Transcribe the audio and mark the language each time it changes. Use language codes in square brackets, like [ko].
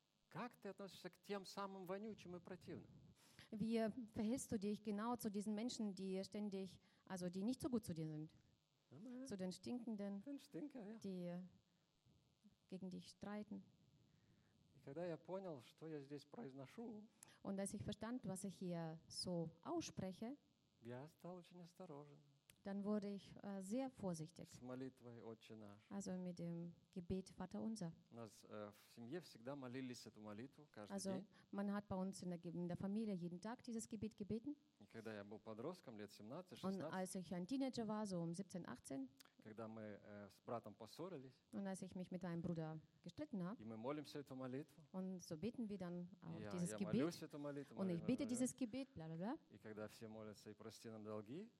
[ru] Как ты относишься к тем самым вонючим и противным? [de] Wie verhältst du dich genau zu diesen Menschen, die ständig, also die nicht so gut zu dir sind? Zu den Stinkenden, die gegen dich streiten? [ru] И когда я понял, что я здесь произношу, [de] und als ich verstand, was ich hier so ausspreche, [ru] я стал очень осторожен. [de] Dann wurde ich sehr vorsichtig. [ru] С молитвой, Отче наш. [de] Also mit dem Gebet Vater unser. [ru] У нас в семье всегда молились эту молитву каждый день. [de] Also man hat bei uns in der Familie jeden Tag dieses Gebet gebeten. [ru] И когда я был подростком, лет 17, 16. [de] Und als ich ein Teenager war, so 17, 18. [ru] Когда мы с братом поссорились. [de] Und als ich mich mit meinem Bruder gestritten habe. [ru] И мы молимся эту молитву. [de] Und so beten wir dann auch dieses Gebet. [ru] Я молюсь эту молитву. [de] Und ich bete dieses Gebet, bla bla bla. [ru] И когда все молятся и прости нам долги.